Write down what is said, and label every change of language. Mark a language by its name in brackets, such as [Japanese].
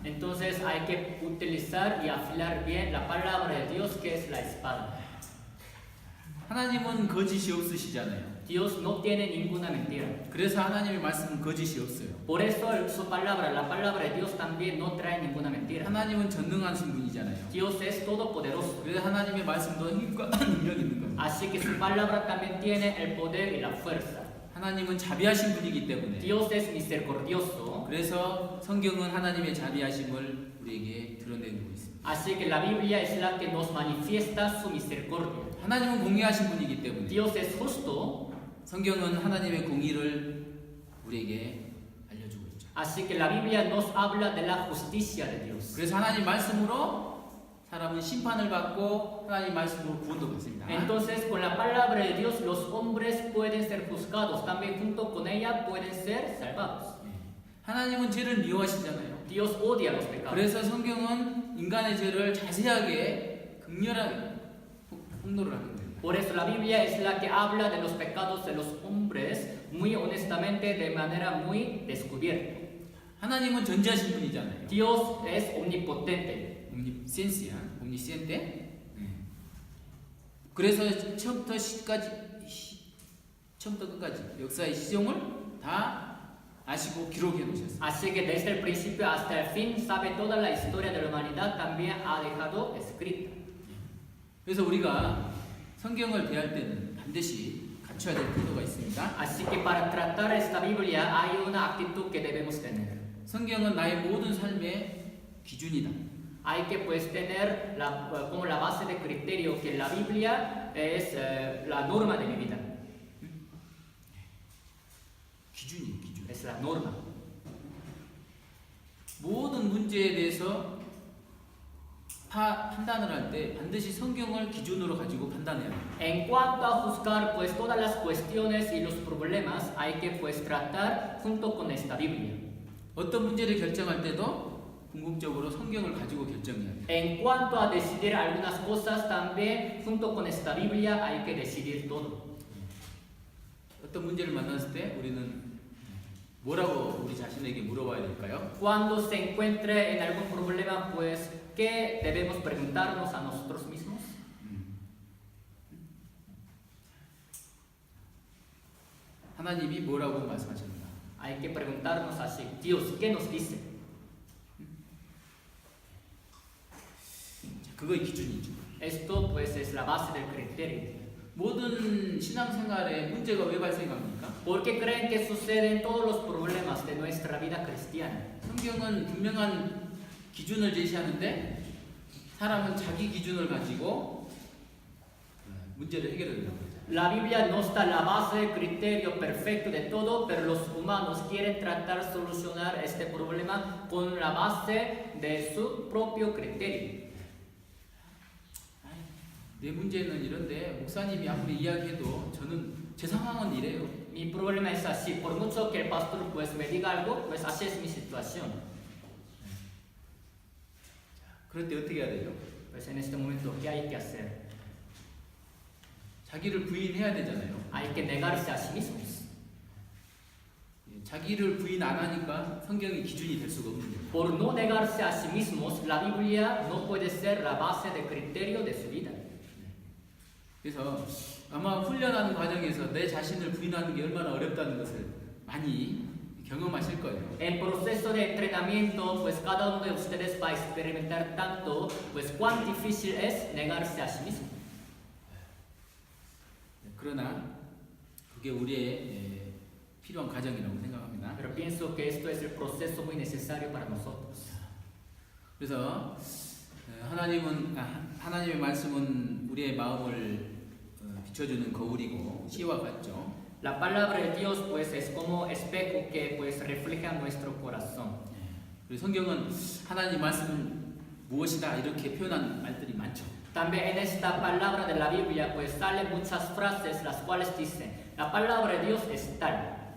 [Spanish] Entonces hay que utilizar y afilar bien la palabra de Dios, que es la espada. [Korean] 하나님은 거짓이 없으시잖아요. [Spanish] Dios no tiene ninguna mentira. [Korean] 그래서 하나님의 말씀은 거짓이 없어요. [Spanish] Por eso su palabra, la palabra de Dios también no trae ninguna mentira. [Korean] 하나님은 전능하신 분이잖아요. [Spanish] Dios es todopoderoso. [Korean] 그래서 하나님의 말씀도 힘과 능력이 있는 겁니다. [Spanish] Así que su palabra también tiene el poder y la fuerza. [Korean] 하나님은 자비하신 분이기 때문에 [Spanish] Dios es misericordioso. [Korean] 그래서 성경은 하나님의 자비하심을 우리에게 드러내고 있습니다. [Spanish] Así que la Biblia es la que nos manifiesta su misericordia. [Korean] 하나님은 공의하신 분이기 때문에 [Spanish] Dios es justo. [Korean] 성경은 하나님의 공의를 우리에게 알려주고 있죠. [Spanish] Así que la Biblia nos habla de la justicia de Dios. [Korean] 그래서 하나님 말씀으로 사람은 심판을 받고 하나님 말씀으로 구원도 받습니다. [Spanish] Entonces, con la palabra de Dios, los hombres pueden ser juzgados. También junto con ella pueden ser salvados. [Korean] 하나님은 죄를 미워하시잖아요. [Spanish] Dios odia los pecados. [Korean] 그래서 성경은 인간의 죄를 자세하게 극렬하게 폭로를 하는 거예요. [Spanish] Por eso la Biblia es la que habla de los pecados de los hombres muy honestamente, de manera muy descubierta. [Korean] 하나님은 전지하신 분이잖아요. [Spanish] Dios es omnipotente. 옴니센시야, 옴니센테. [Korean] 그래서 처음부터 끝까지 역사의 시종을 다 아시고 기록해 놓으셨어요. [Spanish] Así que desde el principio hasta el fin sabe toda la historia de la humanidad, también ha dejado escrita. [Korean] 그래서 우리가 성경을 대할 때는 반드시 갖춰야 될 태도가 있습니다. [Spanish] Así que para tratar esta Biblia hay una actitud que debemos tener. [Korean] 성경은 나의 모든 삶의 기준이다. [Spanish] Hay que pues tener como la base de criterio que la Biblia es la norma de mi vida. [Korean] 기준. [Spanish] Es la norma. [Korean] 모든 문제에 대해서 판단을 할 때 반드시 성경을 기준으로 가지고 판단해야 돼요. [Spanish] En cuanto a juzgar pues todas las cuestiones y los problemas, hay que pues tratar junto con esta Biblia. [Korean] 어떤 문제를 결정할 때도 궁극적으로 성경을 가지고 결정해야 돼요. [Spanish] En cuanto a decidir algunas cosas, también junto con esta Biblia hay que decidir todo. [Korean] 어떤 문제를 만났을 때 우리는 뭐라고 우리 자신에게 물어봐야 될까요? [Spanish] Cuando se encuentre en algún problema, pues, ¿qué debemos preguntarnos a nosotros mismos? [Korean] 하나님이 뭐라고 말씀하셨나? [Spanish] Hay que preguntarnos así, Dios, ¿qué nos dice? [Korean] 그거의 기준이죠. [Spanish] Esto pues es la base del criterio. [Korean] 모든 신앙생활에 문제가 왜 발생합니까? [Spanish] ¿Por qué creen que suceden todos los problemas de nuestra vida cristiana? [Korean] 성경은 분명한 기준을 제시하는데 사람은 자기 기준을 가지고 문제를 해결하려고 하죠. [Spanish] La Biblia nos da la base del criterio perfecto de todo, pero los humanos quieren tratar de solucionar este problema con la base de su propio criterio. [Korean] 내 문제는 이런데 목사님이 아무리 이야기해도 저는 제 상황은 이래요. [Spanish] Mi problema es así, por mucho que el pastor pues me diga algo, pues así es mi situación. [Korean] 그럴 때 어떻게 해야 되죠? [Spanish] Pues en este momento, ¿qué hay que hacer? [Korean] 자기를 부인해야 되잖아요. [Spanish] Hay que negarse a sí mismos. [Korean] 자기를 부인 안 하니까 성경이 기준이 될 수가 없는 거예요. [Spanish] Por no negarse a sí mismos, la Biblia no puede ser la base de criterio de su vida. [Korean] 그래서 아마 훈련하는 과정에서 내 자신을 부인하는 게 얼마나 어렵다는 것을 많이 경험하실 거예요. [Spanish] En proceso de entrenamiento, pues cada uno de ustedes va a experimentar tanto, pues cuán difícil es negarse a sí mismo. [Korean] 그러나 그게 우리의 필요한 과정이라고 생각합니다. [Spanish] Pero pienso que esto es el proceso muy necesario para nosotros. [Korean] 그래서 하나님의 말씀은 우리의 마음을 비춰주는 거울이고 시와 같죠. [Spanish] La palabra de Dios pues es como espejo que pues refleja nuestro corazón. [Korean] 그리고 성경은 하나님 말씀은 무엇이다 이렇게 표현한 말들이 많죠. [Spanish] También en esta palabra de la Biblia pues salen muchas frases las cuales dicen la palabra de Dios es tal.